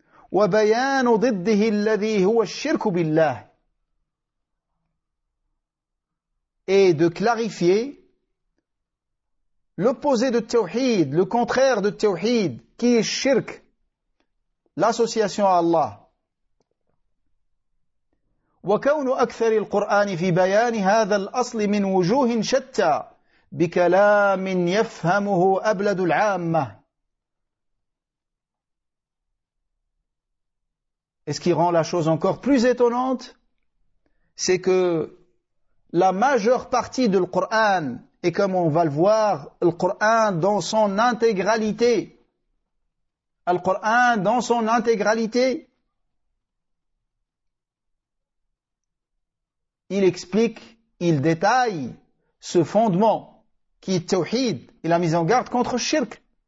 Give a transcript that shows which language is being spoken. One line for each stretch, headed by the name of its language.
Arabic: Wa bayanu ضده alladhi huwa ash-shirku billah.
French: Et de clarifier l'opposé de tawhid, le contraire de tawhid, qui est shirk, l'association à Allah.
Arabic: وكون أكثر القرآن في بيان هذا الأصل من وجوه شتى بكلام يفهمه أبلد العامة.
French: Et ce qui rend la chose encore plus étonnante, c'est que la majeure partie de Coran, et comme on va le voir, le Coran dans son intégralité, le Coran dans son intégralité, il explique, il détaille ce fondement qui est tawhid et la mise en garde contre shirk.